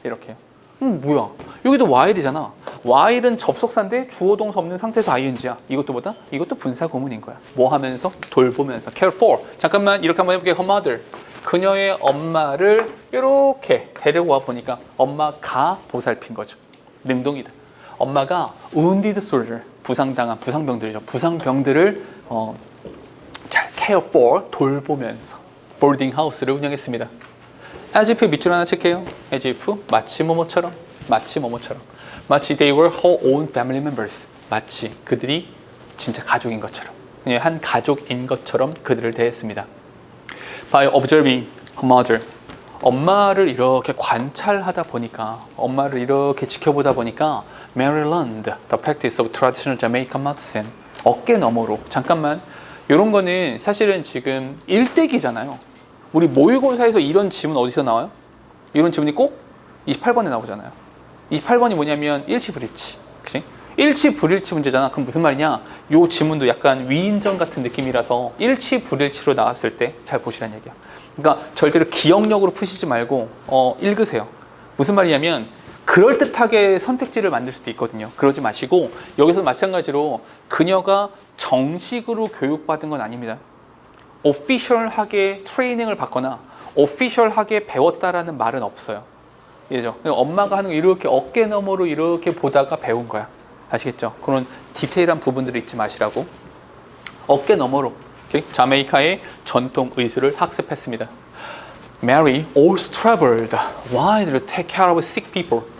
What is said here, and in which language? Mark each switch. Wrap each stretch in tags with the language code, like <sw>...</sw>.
<ko>이렇게. 뭐야? 여기도 while이잖아. while은 접속사인데 주어 동사 없는 상태에서 ing야. 이것도 분사 구문인 거야. 뭐 하면서? 돌보면서. care for. 잠깐만 이렇게 한번 해볼게요. her mother. 그녀의 엄마를 이렇게 데리고 와 보니까 엄마가 보살핀 거죠. 능동이다. 엄마가 wounded soldier, 부상당한 부상병들이죠. 부상병들을 잘 care for, 돌보면서 boarding house를 운영했습니다. as if 밑줄 하나 칠게요.</ko> <en>as if</en> <ko>마치 뭐뭐처럼 마치</ko> <en>they were her own family members.</en> <ko>마치 그들이 진짜 가족인 것처럼, 한 가족인 것처럼 그들을 대했습니다.</ko> <en>By observing her mother.</en> <ko>엄마를 이렇게 관찰하다 보니까, 엄마를 이렇게 지켜보다 보니까</ko> <en>Mary learned the practice of traditional Jamaican medicine.</en> <ko>어깨 너머로. 잠깐만, 이런 거는 사실은 지금 일대기잖아요. 우리 모의고사에서 이런 지문 어디서 나와요? 이런 지문이 꼭 28번에 나오잖아요. 28번이 뭐냐면 일치불일치. 그치? 일치불일치 문제잖아. 그럼 무슨 말이냐? 요 지문도 약간 위인전 같은 느낌이라서 일치불일치로 나왔을 때 잘 보시라는 얘기야. 그러니까 절대로 기억력으로 푸시지 말고 읽으세요. 무슨 말이냐면 그럴듯하게 선택지를 만들 수도 있거든요. 그러지 마시고 여기서 마찬가지로 그녀가 정식으로 교육받은 건 아닙니다. 오피셜하게 트레이닝을 받거나 오피셜하게 배웠다라는 말은 없어요. 예죠. 엄마가 하는 거 이렇게 어깨 너머로 이렇게 보다가 배운 거야. 아시겠죠? 그런 디테일한 부분들을 잊지 마시라고. 어깨 너머로 자메이카의 전통 의술을 학습했습니다.</ko> <en>Mary always traveled widely to take care of sick people.</en>